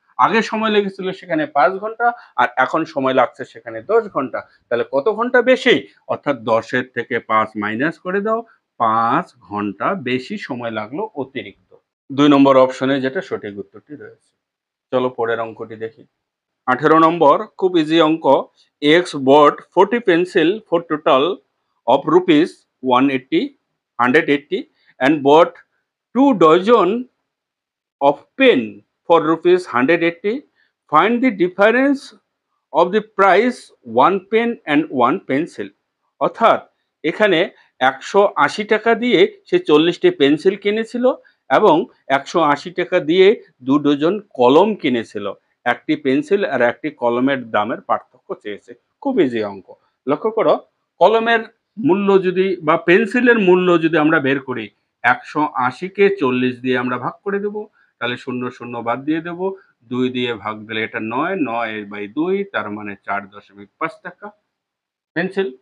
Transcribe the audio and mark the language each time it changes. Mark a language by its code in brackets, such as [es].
[bn] আগে সময় লেগেছিল সেখানে 5 ঘন্টা, আর এখন সময় লাগছে সেখানে 10 ঘন্টা। তাহলে কত ঘন্টা বেশি? অর্থাৎ 10-এর থেকে 5 মাইনাস করে দাও, 5 ঘন্টা বেশি সময় লাগলো অতিরিক্ত। 2 নম্বর অপশনে যেটা সঠিক উত্তরটি রয়েছে। চলো পরের অঙ্কটি দেখি। 18 নম্বর খুব ইজি অঙ্ক। [en] X bought 40 pencil for total of rupees 180 and bought 2 dozen of pen for rupees 180. Find the difference of the price 1 pen and 1 pencil. [bn] অর্থাৎ এখানে 180 টাকা দিয়ে সে 40টি পেন্সিল কিনেছিল এবং 180 টাকা দিয়ে 2 ডজন কলম কিনেছিল। একটি পেন্সিল আর একটি কলমের দামের পার্থক্য চেয়েছে। খুব ইজি অঙ্ক। লক্ষ্য করো, কলমের মূল্য যদি বা পেন্সিলের মূল্য যদি আমরা বের করি, 180 কে 40 দিয়ে আমরা ভাগ করে দেব, তাহলে 0 0 বাদ দিয়ে দেব, 2 দিয়ে ভাগ দিলে এটা 9, 9/2, তার মানে 4.5 টাকা পেন্সিল।